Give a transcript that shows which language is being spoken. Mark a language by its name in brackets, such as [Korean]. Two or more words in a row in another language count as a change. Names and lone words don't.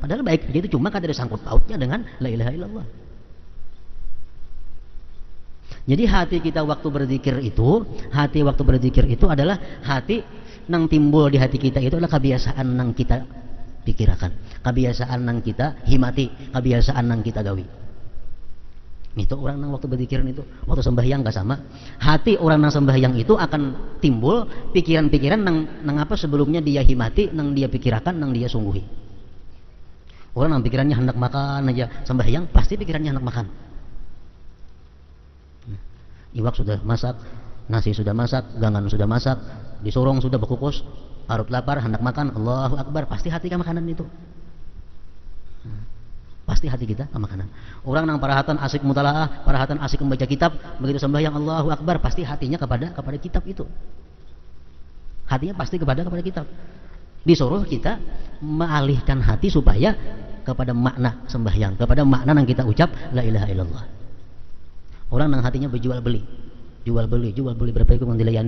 [Indonesian] Padahal baik begitu, cuma kan ada sangkut pautnya dengan [Arabic] لا إله إلا الله. [Indonesian] Jadi hati waktu berzikir itu adalah hati yang timbul di hati kita itu adalah kebiasaan yang kita pikirkan, kebiasaan yang kita himati, kebiasaan yang kita gawi. Itu orang yang waktu berzikir itu, waktu sembahyang gak sama. Hati orang yang sembahyang itu akan timbul pikiran-pikiran yang apa sebelumnya dia himati, yang dia pikirkan, yang dia sungguhi. Orang yang pikirannya hendak makan aja sembahyang, pasti pikirannya hendak makan. [Banjar] Iwak sudah masak, nasi sudah masak, gangan sudah masak, disorong sudah berkukus, parut lapar, hendak makan, [Arabic] الله أكبر, [Banjar] pasti hati ke makanan itu. pasti hati kita ke makanan. Orang nang parahatan asik mutalaah, parahatan asik membaca kitab, begitu sembahyang [Arabic] الله أكبر, [Indonesian] pasti hatinya kepada kitab itu. Hatinya pasti kepada kitab. Disuruh kita mengalihkan hati supaya kepada makna sembahyang, kepada makna yang kita ucap [Arabic] لا إله إلا الله. [Indonesian] Orang nang hatinya berjual beli, jual beli berapa itu yang dilayani.